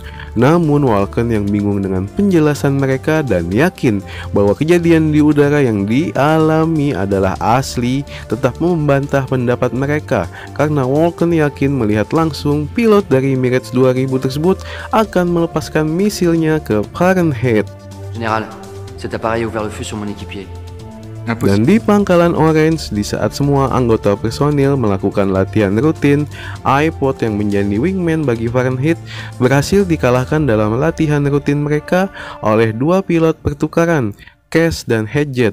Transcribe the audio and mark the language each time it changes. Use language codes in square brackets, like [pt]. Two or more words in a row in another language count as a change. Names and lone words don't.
[id] Namun Walken yang bingung dengan penjelasan mereka dan yakin bahwa kejadian di udara yang dialami adalah asli, tetap membantah pendapat mereka karena Walken yakin melihat langsung pilot dari Mirage 2000 tersebut akan melepaskan misilnya ke Fahrenheit. [fr] Général, cet appareil a ouvert le feu sur mon équipier. [id] Dan di Pangkalan Orange, di saat semua anggota personil melakukan latihan rutin, iPod yang menjadi wingman bagi Fahrenheit berhasil dikalahkan dalam latihan rutin mereka oleh dua pilot pertukaran, Cash dan Hedget.